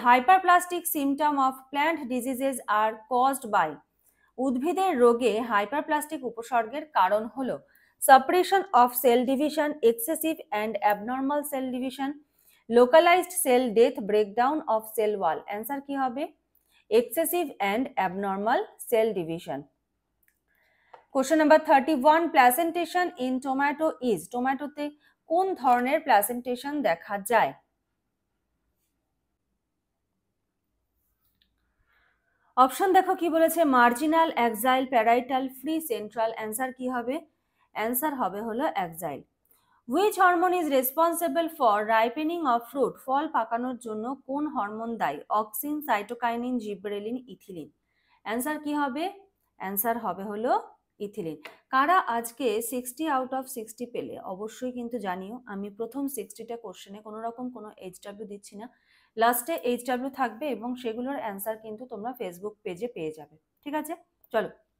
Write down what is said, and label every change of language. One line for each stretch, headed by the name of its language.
English: Hyperplastic symptom of plant diseases are caused by,
Bangla: উদ্ভিদের রোগে hyperplastic উপসর্গের কারণ হলো
English: suppression of cell division, excessive and abnormal cell division, localized cell death, breakdown of cell wall. Answer
Bangla: কি হবে?
English: Excessive and abnormal cell division. Question number 31. Placentation in tomato is,
Bangla: টমেটোতে কোন ধরনের placentation দেখা যায়? অপশন দেখো কি বলেছে, marginal, exile, parietal, free, central. Answer কি হবে? অ্যান্সার হবে হলো exile.
English: Which hormone is responsible for ripening of fruit?
Bangla: ফল পাকানোর জন্য কোন হরমোন দায়ী? Auxin, cytokinin, জিবরেলিন, ethylene. অ্যান্সার কি হবে? অ্যান্সার হবে হলো ইথিলিন। কারা আজকে 60 আউট অফ 60 পেলে অবশ্যই কিন্তু জানিও। আমি প্রথম 60টা কোশ্চেনে কোনো রকম কোনো এইচডাব্লিউ দিচ্ছি না, লাস্টে এইচডাব্লিউ থাকবে এবং সেগুলোর অ্যান্সার কিন্তু তোমরা ফেসবুক পেজে পেয়ে যাবে। ঠিক আছে, চলো।